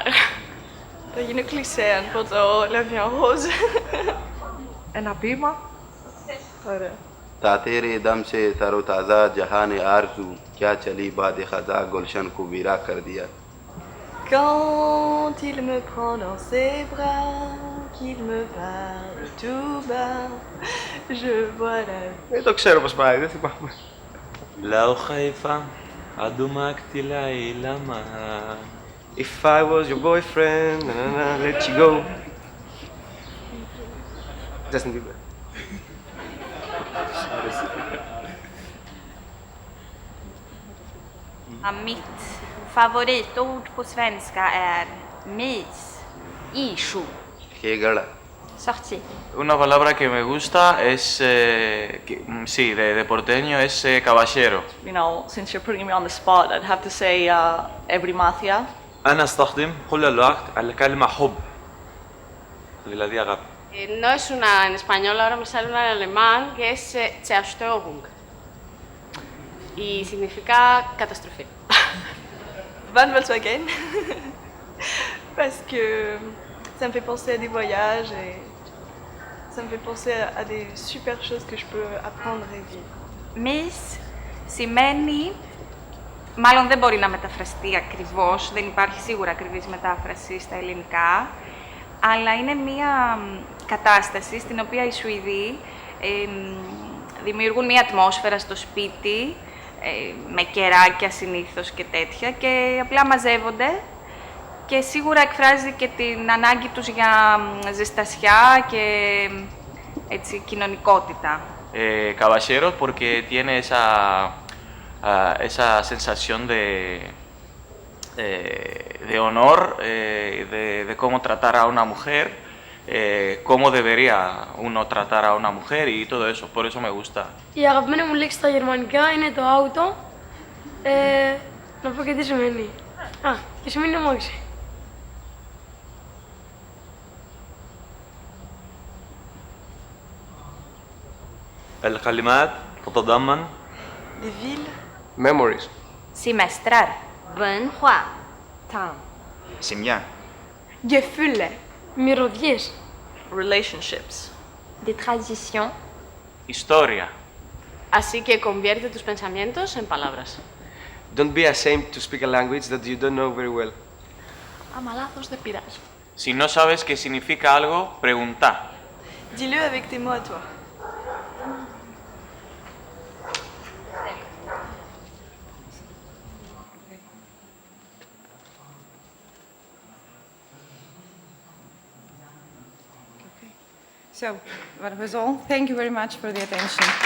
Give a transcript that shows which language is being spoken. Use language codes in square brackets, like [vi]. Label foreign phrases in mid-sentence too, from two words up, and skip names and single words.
[el] Θα γίνω κλεισέ αν πω το La Vie en Rose. Ένα ποίημα. Ωραία. [ur] تا تیرے دم سے تر و تازہ جہان آرزو کیا چلی باد خزاں گلشن کو ویرا کر دیا. [fr] Quand il me prend dans ses bras, qu'il me parle tout bas, je vois la vie. [el] Δεν το ξέρω πώς πάει, δεν θυμάμαι. [ar] لو خايفة عدومك تلاقي لما. [en] If I was your boyfriend, let you go. Justin Bieber. [sv] Mitt favoritord på svenska är mys, ishu. [ps] ښېګړه. [fr] Sorti. [es] Una palabra que me gusta es, sí, de porteño es caballero. [en] Since you're putting me on the spot, I'd have to say ebrimathia. [ar] أنا أستخدم كل الوقت الكلمة حب. [el] Δηλαδή αγάπη. [es] No es una en español, ahora me sale una en alemán que es Zerstörung y significa catástrofe. Van Volkswagen, [fr] parce que ça me fait penser à des voyages et ça me fait penser à des super choses que je peux apprendre et vivre. [el] Mys σημαίνει, μάλλον δεν μπορεί να μεταφραστεί ακριβώς, δεν υπάρχει σίγουρα ακριβής μετάφραση στα ελληνικά, αλλά είναι μία κατάσταση στην οποία οι Σουηδοί δημιουργούν μία ατμόσφαιρα στο σπίτι, με κεράκια συνήθως και τέτοια, και απλά μαζεύονται και σίγουρα εκφράζει και την ανάγκη τους για ζεστασιά και έτσι, κοινωνικότητα. [es] Caballero porque tiene esa sensación de honor, de cómo tratar a una mujer, cómo debería uno tratar a una mujer y todo eso. Por eso me gusta. [el] Η αγαπημένη μου λέξη στα γερμανικά είναι το auto. Να πω και τι σημαίνει. Και σημαίνει αμάξι. [ar] الكلمات تتضمن [fr] Des villes. [en] Memories. [sv] Semestrar. [zh] 文化 Semia. [de] Gefühle. [el] Μυρωδιές. [en] Relationships. [fr] des traditions, [es] Historia. Así que convierte tus pensamientos en palabras. [en] Don't be ashamed to speak a language that you don't know very well. [el] Άμα λάθος δεν πειράζει. [es] Si no sabes qué significa algo, pregunta. [fr] Dis-le avec tes mots à toi. [en] So, that was all. Thank you very much for the attention.